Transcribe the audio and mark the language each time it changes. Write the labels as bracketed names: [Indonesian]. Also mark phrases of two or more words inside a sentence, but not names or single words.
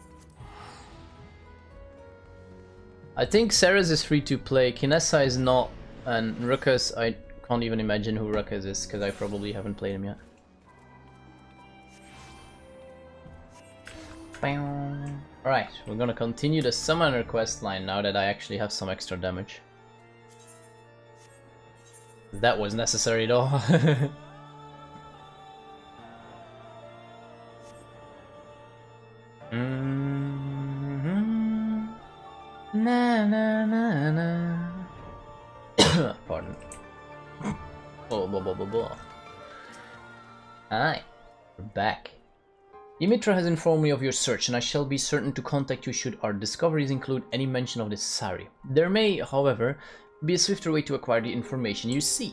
[English] I think Ceres is free to play, Kinessa is not, and Ruckus, I can't even imagine who Ruckus is, because I probably haven't played him yet. Alright, we're gonna continue the Summoner quest line now that I actually have some extra damage. That was necessary though. Na na na na. Pardon. Oh, blah blah blah blah. Hi, we're back. Dimitra has informed me of your search, and I shall be certain to contact you should our discoveries include any mention of this Sari. There may, however, be a swifter way to acquire the information you seek.